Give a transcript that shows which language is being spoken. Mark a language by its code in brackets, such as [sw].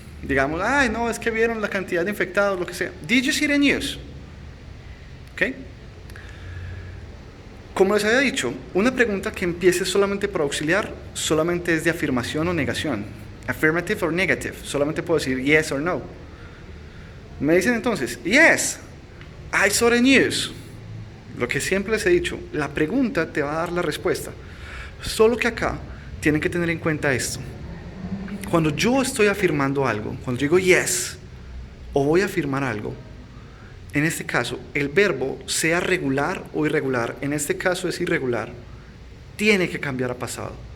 [es] Digamos, ay, no, es que vieron la cantidad de infectados, lo que sea. [en] Did you see the news? [es] ¿Ok? Como les había dicho, una pregunta que empiece solamente por auxiliar, solamente es de afirmación o negación. [en] Affirmative or negative. [es] Solamente puedo decir [en] yes or no. [es] Me dicen entonces, [en] yes, I saw the news. [es] Lo que siempre les he dicho, la pregunta te va a dar la respuesta. Solo que acá tienen que tener en cuenta esto. Cuando yo estoy afirmando algo, cuando digo yes, o voy a afirmar algo, en este caso, el verbo, sea regular o irregular, en este caso es irregular, tiene que cambiar a pasado.